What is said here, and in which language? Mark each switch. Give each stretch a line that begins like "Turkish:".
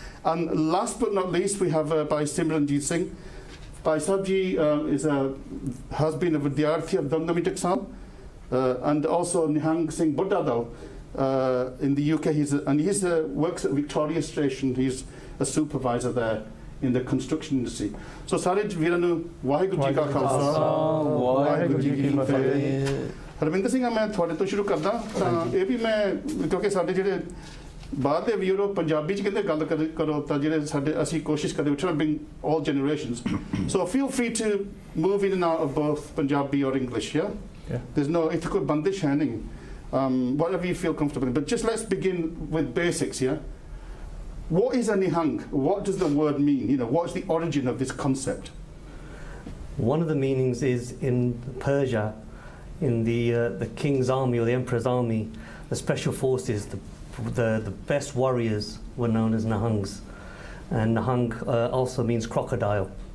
English: And last but not least, we have Bhai Simranjit Singh. Bhai Sahib ji has been a Vidyarthi of Damdami Taksal, and also Nihang Singh Buddadal in the UK. He works at Victoria Station. He's a supervisor there in the construction industry.
Punjabi: So ਸਾਰੇ ਵੀਰਾਂ ਨੂੰ ਵਾਹਿਗੁਰੂ ਜੀ ਕਾ ਖਾਲਸਾ ਵਾਹਿਗੁਰੂ ਜੀ ਕੀ ਫਤਿਹ। ਹਰਵਿੰਦਰ ਸਿੰਘ, ਮੈਂ ਤੁਹਾਡੇ ਤੋਂ ਸ਼ੁਰੂ ਕਰਦਾ ਤਾਂ ਇਹ ਵੀ ਮੈਂ ਕਿਉਂਕਿ ਸਾਡੇ ਜਿਹੜੇ ਬਾਹਰ ਦੇ ਵੀਰ ਉਹ ਪੰਜਾਬੀ ਚ ਕਹਿੰਦੇ ਗੱਲ ਕਰੋ ਤਾਂ ਜਿਹੜੇ ਸਾਡੇ ਅਸੀਂ ਕੋਸ਼ਿਸ਼ ਕਰਦੇ
English: we try to bring all generations. So feel free to move in and out of both Punjabi or English, yeah? There's no,
Punjabi: ਇੱਥੇ ਕੋਈ ਬੰਦਿਸ਼ ਹੈ ਨਹੀਂ.
English: Whatever you feel comfortable in. But just let's begin with basics, yeah? What is a Nihang? What does the word mean? What is the origin of this concept? One of the meanings is in Persia, in the king's army or the emperor's army, the special forces, the best warriors were known as Nihangs, and Nihang also means crocodile.